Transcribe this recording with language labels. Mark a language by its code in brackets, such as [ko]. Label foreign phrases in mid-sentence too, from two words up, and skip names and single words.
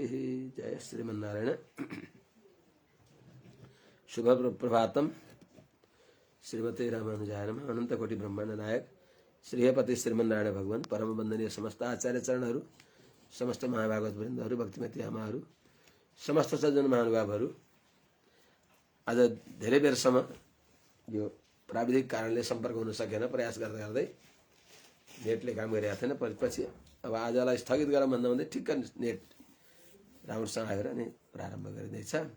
[sa] जय श्रीमन्नारायण। शुभ प्रभातम। श्रीमते रामानुजाय नमः। [ne] अनंत कोटि ब्रह्मांड नायक श्रीहपति श्रीमन्नारायण भगवान परम वंदनीय समस्त आचार्य चरणहरू, समस्त महाभागवत वृन्दहरू, भक्तिमती आमाहरू, समस्त सज्जन महानुभावहरू, आज धेरै बेरसम्म यो प्राविधिक कारणले सम्पर्क हुन सकेन, प्रयास गर्दै गर्दै नेटले काम गरिरहेको थिएन। पछि अब आजलाई स्थगित गरौँ भन्दा भन्दै ठिक्क नेट राम्रोसँग आएर नि प्रारम्भ गरिँदैछ।